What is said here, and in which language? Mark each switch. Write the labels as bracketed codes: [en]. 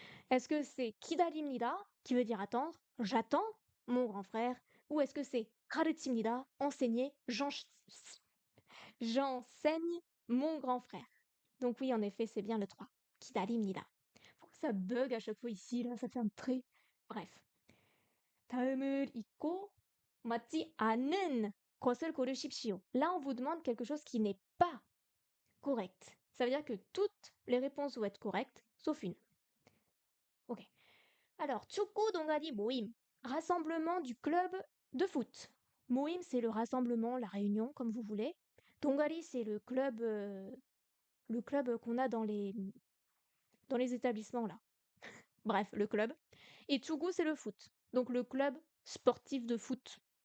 [fr] Est-ce que c'est 기다립니다 qui veut dire attendre, j'attends mon grand frère. Ou est-ce que c'est 가르칩니다, enseigner, j'enseigne mon grand frère. Donc oui, en effet, c'est bien le 3. [ko] 기다립니다. [fr] Ça bug à chaque fois ici, là, ça fait un trait. Bref. [ko] 다음을 읽고 맞지 않은 것을 고르십시오. [fr] Là, on vous demande quelque chose qui n'est pas correct. Ça veut dire que toutes les réponses vont être correctes, sauf une. Ok. Alors, [ko] 축구 동아리 모임. [fr] Rassemblement du club de foot. 모임, c'est le rassemblement, la réunion, comme vous voulez. 동아리, c'est le club qu'on a dans les établissements, là. Bref, le club. Et 축구, c'est le foot. Donc le club sportif de foot.